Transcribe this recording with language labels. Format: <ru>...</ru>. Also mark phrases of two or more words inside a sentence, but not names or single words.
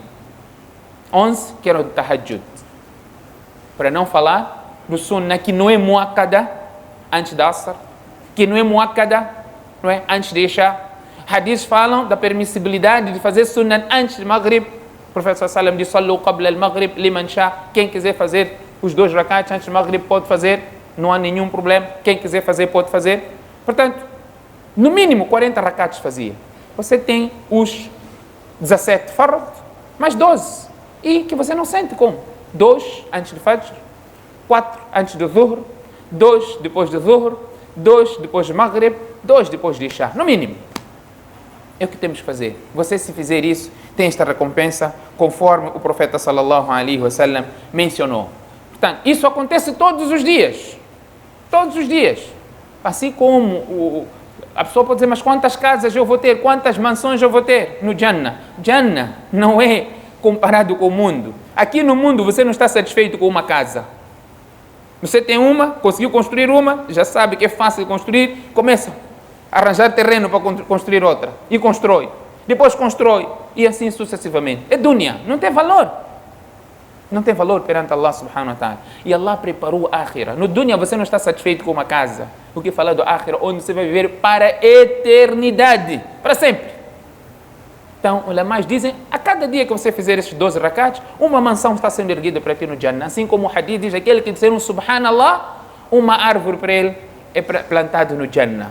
<pt>11 que era o tahajjud. Para não falar do sunnah que não é muakkada antes da asr, que não é muakkada, não é, antes de isha. Hadiths falam da permissibilidade de fazer sunnah antes de maghrib. O profeta</pt> <ar>صلى الله عليه وسلم</ar> <pt>diz:</pt> <ar>"صلوا قبل المغرب لمن شاء."</ar> <pt>Quem quiser fazer os 2 rakats antes de maghrib pode fazer, não há nenhum problema. Quem quiser fazer pode fazer. Portanto, no mínimo 40 rakats fazia. Você tem os 17 fard, mais 12. E que você não sente como? 2 antes do fajr, 4 antes do dhuhr, 2 depois do dhuhr, 2 depois do maghrib, 2 depois do isha, no mínimo. É o que temos que fazer. Você, se fizer isso, tem esta recompensa, conforme o profeta</pt> <ar>صلى الله عليه وسلم</ar> <pt>mencionou. Portanto, isso acontece todos os dias. Todos os dias. Assim como a pessoa pode dizer, mas quantas casas eu vou ter? Quantas mansões eu vou ter no Jannah? Jannah não é comparado com o mundo. Aqui no mundo você não está satisfeito com uma casa. Você tem uma, conseguiu construir uma, já sabe que é fácil de construir, começa a arranjar terreno para construir outra. E constrói. Depois constrói. E assim sucessivamente. É dunya, não tem valor. Não tem valor perante</pt> <ar>الله سبحانه وتعالى.</ar> <pt>E Allah preparou a akhirah. No dunya você não está satisfeito com uma casa. O que falar do akhirah, onde você vai viver para a eternidade. Para sempre. Então, os ulamás dizem, a cada dia que você fizer esses 12 rakats, uma mansão está sendo erguida para ti no Jannah. Assim como o hadith diz, aquele que disser um subhanallah, uma árvore para ele é plantado no Jannah.</pt>